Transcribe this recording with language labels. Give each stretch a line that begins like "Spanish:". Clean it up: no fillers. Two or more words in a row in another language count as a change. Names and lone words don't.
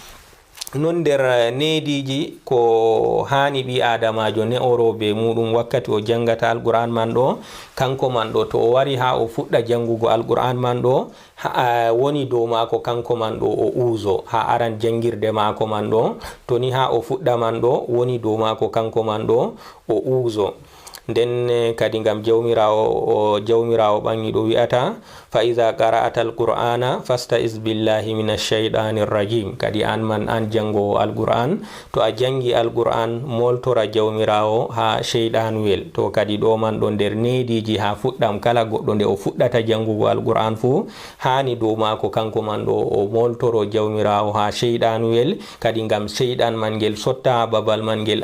Fula: Non nder nediji ko hani ɓi adamajo ne orobe muɗum wakkati o jangata alqur'an man ɗo kanko man ɗo to o wari ha o fuɗɗa jangugo alqur'an man ɗo woni dow mako kanko man ɗo o uzo ha aran jangirde mako man ɗo to ni ha o fuɗɗa man ɗo woni dow mako kanko man ɗo o uzo nden kadi gam jawmirawo ɓangi ɗo wi'ata
Arabic: فإذا قرأت القرآن فاستعذ بالله من الشيطان الرجيم
Fula: kadi an man an jangowo alqur'an to a jangi alqur'an moltora jawmirawo ha shaytanuyel to kadi ɗo man ɗo nder nediji ha fuɗɗam kala goɗɗo nde o fuɗɗata jangugo alqur'an fu hani dow mako kanko man ɗo o moltoro jawmirawo ha shaytanuyel kadi gam shaytan man ngel sotta ha babal man ngel